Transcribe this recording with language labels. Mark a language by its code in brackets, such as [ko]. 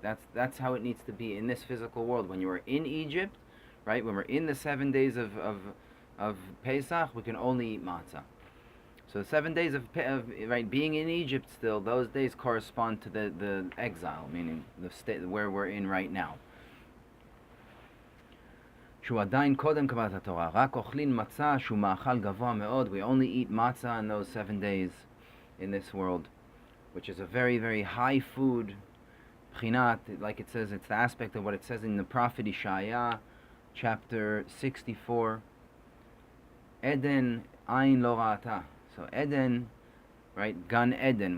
[en] That's how it needs to be in this physical world. When you were in Egypt, right? When we're in the 7 days of of Pesach, we can only eat matzah. So 7 days of right being in Egypt still, those days correspond to the exile, meaning the state where we're in right now. [he] שהוא עדיין קודם קבלת התורה, רק אוכלים מצה שהוא מאכל גבוה מאוד. [en] We only eat matzah in those 7 days in this world, which is a very, very high food. Bchinat, like it says, it's the aspect of what it says in the prophet Ishaya, chapter 64. Eden ayin lo ra'ata. So Eden, right? Gan Eden.